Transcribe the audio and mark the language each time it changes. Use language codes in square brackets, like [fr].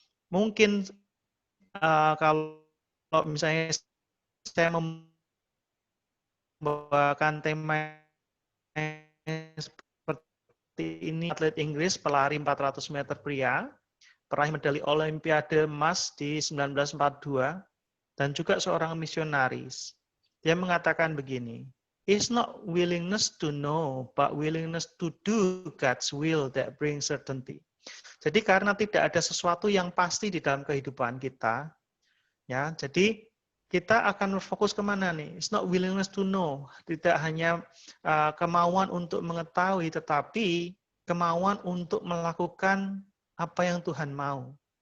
[id] Mungkin kalau misalnya saya membawakan tema seperti ini, atlet Inggris, pelari 400 meter pria, peraih medali Olimpiade emas di 1942, dan juga seorang misionaris. Dia mengatakan begini, [en] it's not willingness to know, but willingness to do God's will that brings certainty. [id] Jadi karena tidak ada sesuatu yang pasti di dalam kehidupan kita, ya, jadi kita akan fokus kemana nih? [en] It's not willingness to know, [id] tidak hanya kemauan untuk mengetahui, tetapi kemauan untuk melakukan apa yang Tuhan mau.